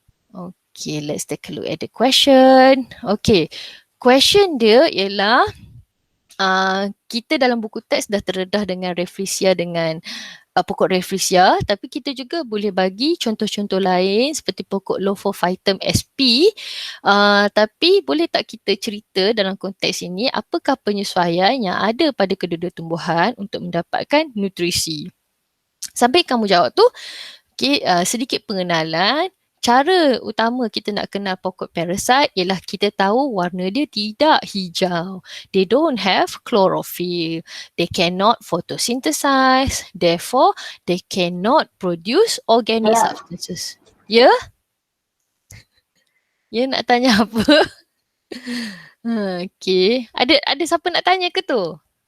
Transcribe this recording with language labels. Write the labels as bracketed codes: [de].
[en] Okay, let's take a look at the question. [ms] Okay, question dia ialah kita dalam buku teks dah terdedah dengan Rafflesia dengan pokok Rafflesia, tapi kita juga boleh bagi contoh-contoh lain seperti pokok Lophophilum sp. Tapi boleh tak kita cerita dalam konteks ini apakah penyesuaian yang ada pada kedua-dua tumbuhan untuk mendapatkan nutrisi? Sampai kamu jawab tu, okay, sedikit pengenalan. Cara utama kita nak kenal pokok parasite ialah kita tahu warna dia tidak hijau. [en] They don't have chlorophyll. They cannot photosynthesize. Therefore, they cannot produce organic substances. [ms] Ya? Ya nak tanya apa? Okay. Ada siapa nak tanya ke tu?